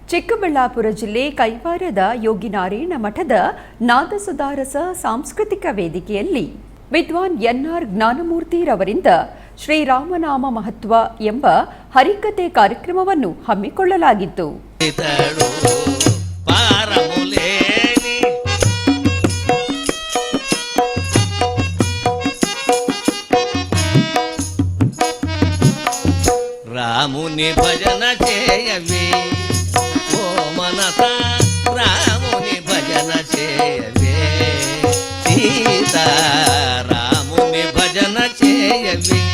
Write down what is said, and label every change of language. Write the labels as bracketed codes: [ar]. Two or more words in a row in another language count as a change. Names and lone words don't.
[kn] ಚಿಕ್ಕಬಳ್ಳಾಪುರ ಜಿಲ್ಲೆ ಕೈವಾರದ ಯೋಗಿನಾರಾಯಣ ಮಠದ ನಾದಸುಧಾರಸ ಸಾಂಸ್ಕೃತಿಕ ವೇದಿಕೆಯಲ್ಲಿ ವಿದ್ವಾನ್ ಎನ್ಆರ್ ಜ್ಞಾನಮೂರ್ತಿರವರಿಂದ ಶ್ರೀರಾಮನಾಮ ಮಹತ್ವ ಎಂಬ ಹರಿಕತೆ ಕಾರ್ಯಕ್ರಮವನ್ನು ಹಮ್ಮಿಕೊಳ್ಳಲಾಗಿತ್ತು. [te] రాముని భజన చేయవే ఓ మనస, రాముని భజన చేయవే సీత, రాముని భజన చేయవే.